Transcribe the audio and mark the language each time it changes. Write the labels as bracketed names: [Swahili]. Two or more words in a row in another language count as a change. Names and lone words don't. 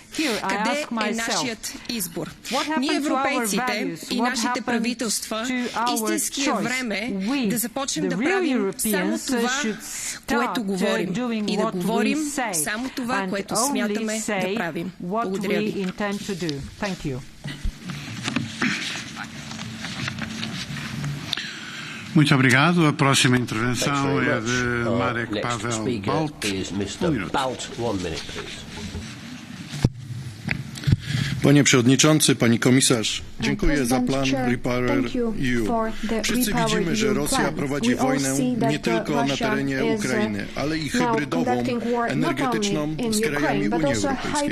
[Bulgarian] Къде е нашият избор? Ние, европейците и нашите правителства, истински е време да започнем да правим само това, което говорим. И да говорим само това, което смятаме да правим. Благодаря ви. [Portuguese] Muito obrigado. A próxima intervenção é de Marek Pavel Balt. [Polish] Panie Przewodniczący, Pani Komisarz, Dziękuję za plan Repower EU. Wszyscy widzimy, że Rosja prowadzi wojnę nie tylko na terenie Ukrainy, ale i hybrydową, energetyczną z krajami Unii Europejskiej.